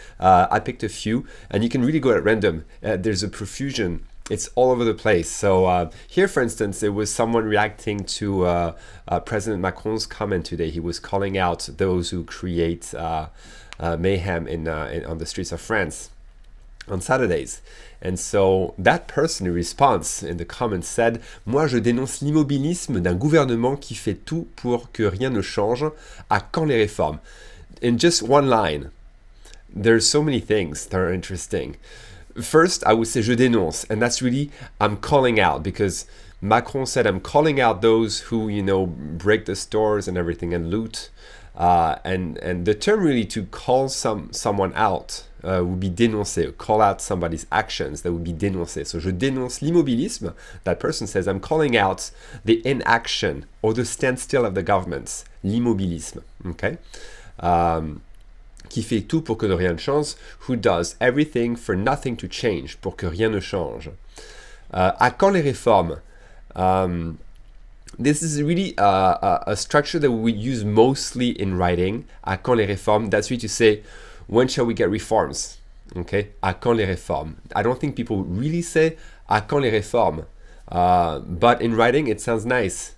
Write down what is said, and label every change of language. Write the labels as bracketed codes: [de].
[en] I picked a few, and you can really go at random. There's a profusion. It's all over the place. So here, for instance, there was someone reacting to President Macron's comment today. He was calling out those who create mayhem on the streets of France on Saturdays. And so that person in response in the comments said, [fr] moi je dénonce l'immobilisme d'un gouvernement qui fait tout pour que rien ne change. À quand les réformes? [en] In just one line, there's so many things that are interesting. First, I would say [fr] je dénonce, [en] and that's really I'm calling out, because Macron said I'm calling out those who, break the stores and everything and loot. And the term really to call someone out would be dénoncer, call out somebody's actions, that would be dénoncer. So [fr] je dénonce l'immobilisme. [en] That person says I'm calling out the inaction or the standstill of the governments, l'immobilisme. Okay. [fr] Qui fait tout pour que rien ne change, [en] who does everything for nothing to change, [fr] pour que rien ne change. À quand les réformes? [en] This is really a structure that we use mostly in writing. [fr] À quand les réformes? [en] That's really to say, when shall we get reforms? Okay? [fr] À quand les réformes? [en] I don't think people really say [fr] à quand les réformes. [en] But in writing, it sounds nice.